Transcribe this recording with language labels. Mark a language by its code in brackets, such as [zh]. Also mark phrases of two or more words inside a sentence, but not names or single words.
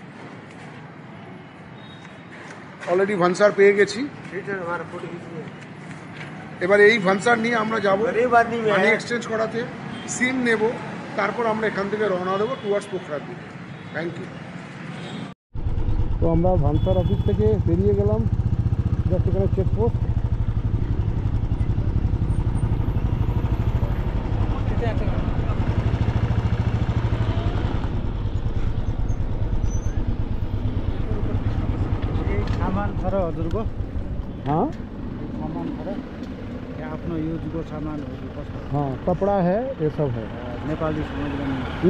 [bn] এবার এই ভানসার নিয়ে আমরা যাবো [en] money exchange [bn] করাতে, সিম নেব, তারপর আমরা এখান থেকে রওনা দেবো টুয়ার্ডস পোখরার দিকে। [en] Thank you. [bn] তো আমরা ভানসার অফিস থেকে বেরিয়ে গেলাম, জাস্ট এখানে চেকপোস্ট। [ne] सामान छ र हजुरको? [hi] हाँ [ne] सामान छ र यहाँ आफ्नो युजको सामानहरू कस्तो? [hi] हाँ कपड़ा है, ये सब है नेपाली समझ में ना।